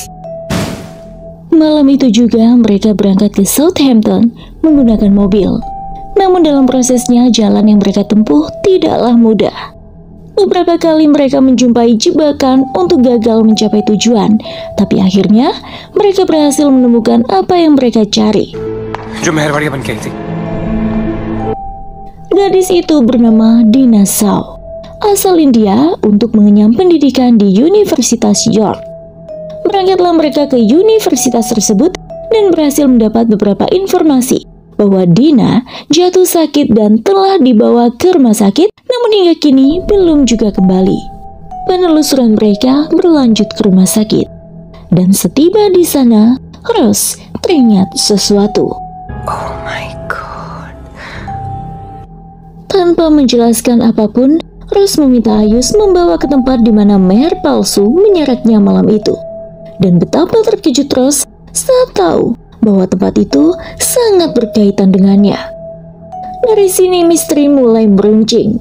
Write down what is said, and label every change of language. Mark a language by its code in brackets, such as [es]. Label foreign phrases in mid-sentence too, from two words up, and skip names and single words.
[id] Malam itu juga mereka berangkat ke Southampton menggunakan mobil. Namun dalam prosesnya jalan yang mereka tempuh tidaklah mudah. Beberapa kali mereka menjumpai jebakan untuk gagal mencapai tujuan, tapi akhirnya mereka berhasil menemukan apa yang mereka cari. [hi] जो मेहरबानी बन के आई थी. [id] Gadis itu bernama Dina Shaw, asal India untuk mengenyam pendidikan di Universitas York. Berangkatlah mereka ke universitas tersebut dan berhasil mendapat beberapa informasi bahwa Dina jatuh sakit dan telah dibawa ke rumah sakit, namun hingga kini belum juga kembali. Penelusuran mereka berlanjut ke rumah sakit, dan setiba di sana, Rose teringat sesuatu. [en] Oh my god. [id] Tanpa menjelaskan apapun, Rose meminta Ayus membawa ke tempat di mana Meher palsu menyeretnya malam itu. Dan betapa terkejut Rose saat tahu bahwa tempat itu sangat berkaitan dengannya. Dari sini misteri mulai meruncing.